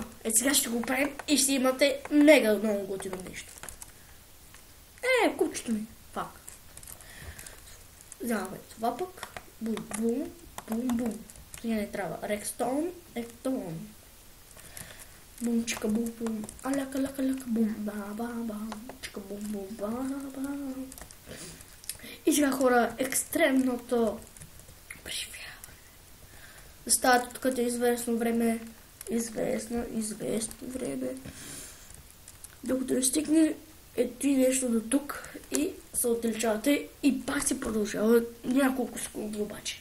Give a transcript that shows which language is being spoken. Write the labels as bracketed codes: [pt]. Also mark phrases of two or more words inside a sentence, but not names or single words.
[bg] Сега ще го правим и ще имате мега много готино нещо. Купчето ми. Пак. Вземаме това пък. Бум, бум, бум, бум. Сега не трябва. Рекстон, ектон. Бум, чика, бум, бум. Аляка, ляка, ляка, бум, ба, ба, ба. Чика, бум, бум, ба, ба. И сега, хора, екстремното преживяване. Ставате тук известно време. Известно време. Докато не стигне ето и нещо до тук и се отличавате и пак се продължава няколко секунди обаче.